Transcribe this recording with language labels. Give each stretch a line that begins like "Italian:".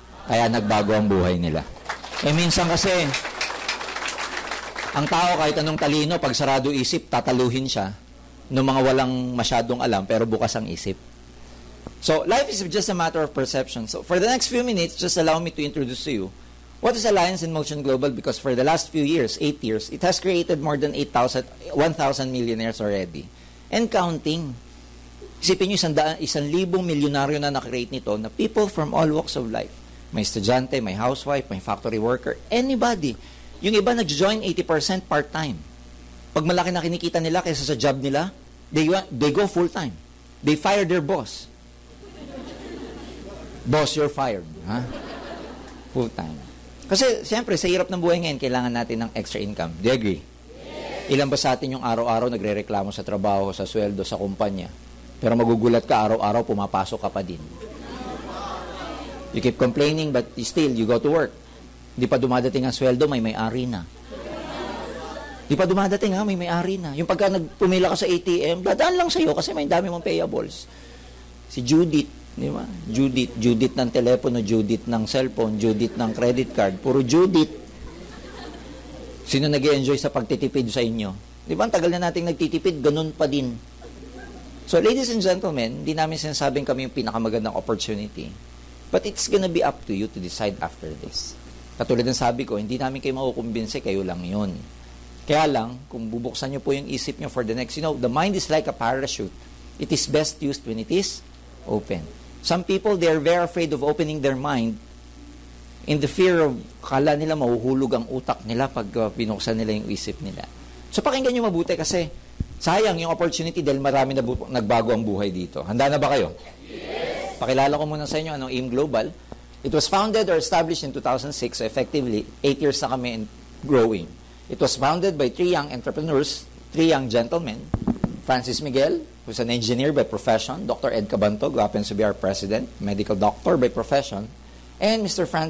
Filipino: Kaya nagbago ang buhay nila. Eh minsan kasi, ang tao kahit anong talino, pag sarado isip, tataluhin siya ng mga walang masyadong alam, pero bukas ang isip.
English: So, life is just a matter of perception. So, for the next few minutes, just allow me to introduce to you what is Alliance in Motion Global, because for the last few years, 8 years, it has created more than 1,000 millionaires already. And counting.
Filipino: Isipin nyo, 100,000 milyonaryo na nakreate nito na people from all walks of life. May estudyante, may housewife, may factory worker, anybody. Yung iba nag-join 80% part-time. Pag malaki na kinikita nila kaysa sa job nila,
English: they go full-time. They fire their boss. Boss, you're fired. Ha? Full-time.
Filipino: Kasi, siyempre, sa hirap ng buhay ngayon, kailangan natin ng extra income.
English: Do you agree? Yes.
Filipino: Ilan ba sa atin yung araw-araw nagre-reklamo sa trabaho, sa sweldo, sa kumpanya? Pero magugulat ka, araw-araw pumapasok ka pa din.
English: You keep complaining, but still, you go to work.
Filipino: Di pa dumadating ang sweldo, may may-ari na. Di pa dumadating ha, may may-ari na. Yung pagka nagpumila ka sa ATM, dadaan lang sa'yo kasi may dami mong payables. Si Judith, di ba? Judith ng telepono, Judith ng cellphone, Judith ng credit card. Puro Judith. Sino nag-i-enjoy sa pagtitipid sa inyo? Di ba, ang tagal na nating nagtitipid, ganun pa din.
English: So, ladies and gentlemen,
Filipino: hindi namin sinasabing kami yung pinakamagandang opportunity.
English: But it's gonna be up to you to decide after this.
Filipino: Katulad ng sabi ko, hindi namin kayo makukumbinse, kayo lang yun. Kaya lang, kung bubuksan nyo po yung isip nyo
English: for the next, the mind is like a parachute. It is best used when it is open. Some people, they are very afraid of opening their mind in the fear of,
Filipino: kala nila mahuhulog ang utak nila pag binuksan nila yung isip nila. So pakinggan nyo mabuti kasi sayang yung opportunity dahil marami na nagbago ang buhay dito. Handa na ba kayo? Yes! Pakilala ko muna sa inyo anong AIM Global.
English: It was founded or established in 2006, so effectively, 8 years na kami in growing. It was founded by 3 young entrepreneurs, three young gentlemen, Francis Miguel, who's an engineer by profession, Dr. Ed Cabantog, who happens to be our president, medical doctor by profession, and Mr.